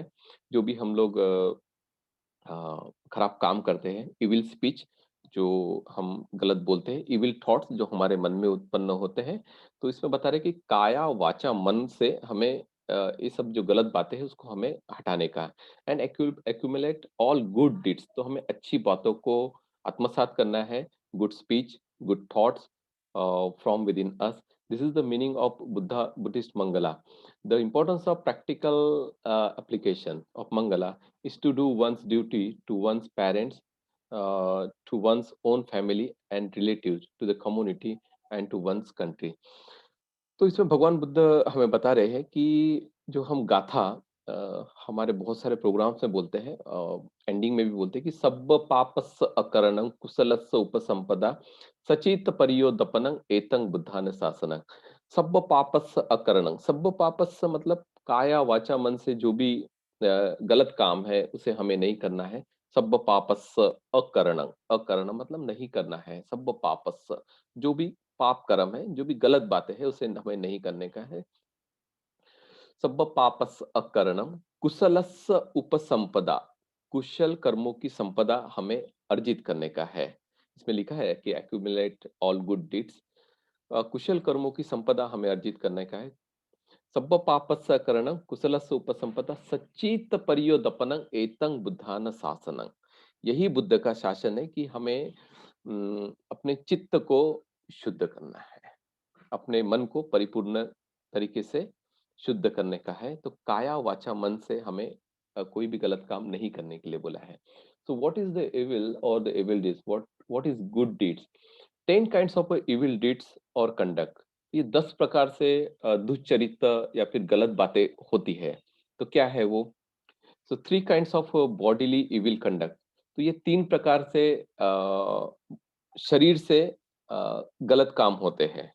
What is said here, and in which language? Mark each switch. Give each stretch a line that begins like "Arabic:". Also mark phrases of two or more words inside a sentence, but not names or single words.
Hindi: जो भी हम लोग खराब काम करते हैं,
English: evil speech
Hindi: जो हम गलत बोलते हैं,
English: evil thoughts
Hindi: जो हमारे मन में उत्पन्न होते हैं। तो इसमें बता रहे हैं कि काया वाचा मन से हमें ये सब जो गलत बातें हैं उसको हमें हटाने का है।
English: and accumulate all good deeds,
Hindi: तो हमें अच्छी बातों को आत्मसात करना है।
English: good speech, good thoughts from with in us. this is the meaning of Buddhist Mangala. the importance of practical application of Mangala is to do one's duty to one's parents, to one's own family and relatives, to the community and to one's country.
Hindi: तो इसमें भगवान बुद्ध हमें बता रहे हैं कि जो हम गाथा हमारे बहुत सारे प्रोग्राम्स में बोलते हैं, एंडिंग में भी बोलते हैं कि
Pali: सब्ब पापस्स अकरणं कुशलस्स उपसंपदा सचित परियोदपनं एतं बुद्धान शासनं। सब्ब पापस्स अकरणं, सब्ब पापस्स
Hindi: मतलब काया वाचा मन से जो भी गलत काम है उसे हमें नहीं करना है।
Pali: सब्ब पापस्स अकरणं, अकरणं
Hindi: मतलब नहीं करना है।
Pali: सब्ब पापस्स
Hindi: जो भी पाप कर्म है, जो भी गलत बातें हैं उसे हमें नहीं करने का है।
Pali: सब्ब पापस्स अकरणम कुशलस्स उपसंपदा,
Hindi: कुशल कर्मों की संपदा हमें अर्जित करने का है। इसमें लिखा है कि
English: accumulate all good deeds,
Hindi: कुशल कर्मों की संपदा हमें अर्जित करने का है।
Pali: सब्ब पापस्स अकरणम कुशलस्स उपसंपदा सच्चित परियोदपनं एतं बुद्धान शासनं।
Hindi: यही बुद्ध का शासन है कि हमें अपने चित्त को शुद्ध करना है, अपने मन को परिपूर्ण तरीके से शुद्ध करने का है। तो काया वाचा मन से हमें कोई भी गलत काम नहीं करने के लिए बोला है।
English: so what is the evil और the evil deeds, what is good deeds? 10 kinds of evil deeds और conduct।
Hindi: ये 10 प्रकार से दुष्चरित्र या फिर गलत बातें होती है। तो क्या है वो?
English: so 3 kinds of bodily evil conduct.
Hindi: तो ये 3 प्रकार से शरीर से गलत काम होते हैं।